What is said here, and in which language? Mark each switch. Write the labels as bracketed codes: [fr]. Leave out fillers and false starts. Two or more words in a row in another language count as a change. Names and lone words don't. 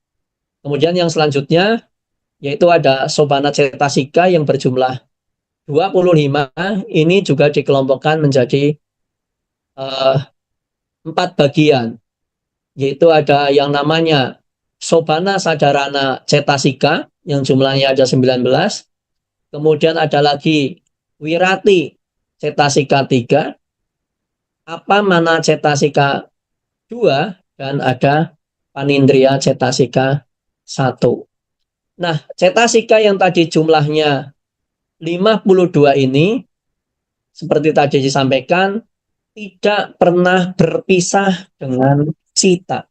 [id] Kemudian yang selanjutnya yaitu ada [pi] sobana cetasika [id] yang berjumlah 25. Ini juga dikelompokkan menjadi 4 bagian, yaitu ada yang namanya [pi] sobana sadarana cetasika [id] yang jumlahnya ada 19. Kemudian ada lagi [pi] wirati cetasika [id] 3, [pi] apamana cetasika [id] 2, dan ada [pi] panindriya cetasika [id] 1. Nah, cetasika yang tadi jumlahnya 52 ini, seperti tadi disampaikan, tidak pernah berpisah dengan cita.